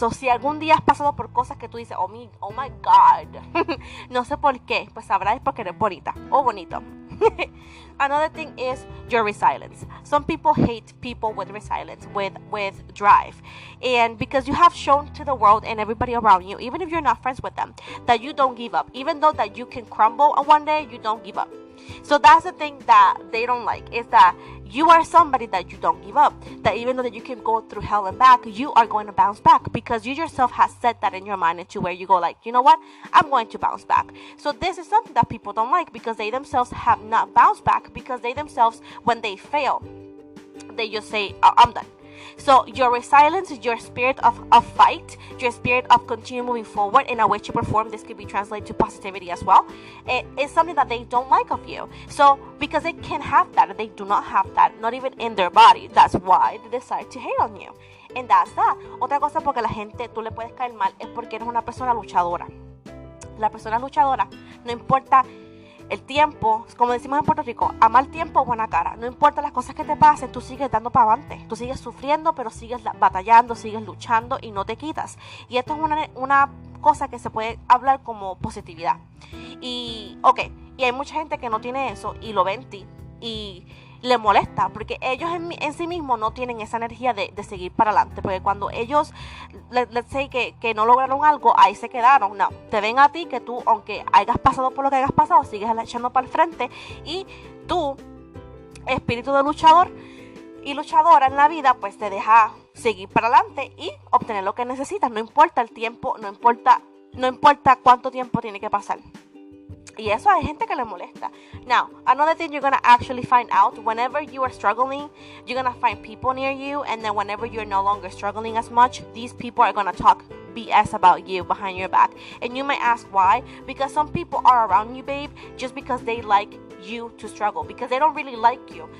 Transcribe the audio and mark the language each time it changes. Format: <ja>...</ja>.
<es>So, si algún día has pasado por cosas que tú dices,</es> <en>oh my God,</en> <es>no sé por qué, pues sabrás porque eres bonita o bonito.</es> <en>Another thing is your resilience. Some people hate people with resilience, with drive. And because you have shown to the world and everybody around you, even if you're not friends with them, that you don't give up. Even though that you can crumble one day, you don't give up. So that's the thing that they don't like, is that you are somebody that you don't give up. That even though that you can go through hell and back, you are going to bounce back because you yourself have set that in your mind into where you go like, you know what? I'm going to bounce back. So this is something that people don't like because they themselves have not bounced back, because they themselves, when they fail, they just say, I'm done. So your resilience, your spirit of fight, your spirit of continue moving forward in a way to perform, this could be translated to positivity as well. It is something that they don't like of you. So because they can't have that, they do not have that, not even in their body. That's why they decide to hate on you. And that's that.</en> <es>Otra cosa porque la gente, tú le puedes caer mal, es porque eres una persona luchadora. La persona luchadora, no importa el tiempo, como decimos en Puerto Rico, a mal tiempo, buena cara. No importa las cosas que te pasen, tú sigues dando para adelante. Tú sigues sufriendo, pero sigues batallando, sigues luchando y no te quitas. Y esto es una cosa que se puede hablar como positividad. Y hay mucha gente que no tiene eso y lo ven en ti y le molesta porque ellos en sí mismos no tienen esa energía de seguir para adelante, porque cuando ellos</es> <en>let's say</en> <es>que no lograron algo, ahí se quedaron. No, te ven a ti que tú, aunque hayas pasado por lo que hayas pasado, sigues echando para el frente, y tu espíritu de luchador y luchadora en la vida pues te deja seguir para adelante y obtener lo que necesitas, no importa el tiempo, no importa cuánto tiempo tiene que pasar. Y eso hay gente que le molesta.</es> <en>Now, another thing you're going to actually find out, whenever you are struggling, you're going to find people near you, and then whenever you're no longer struggling as much, these people are going to talk BS about you behind your back. And you might ask why? Because some people are around you, babe, just because they like you to struggle, because they don't really like you.</en>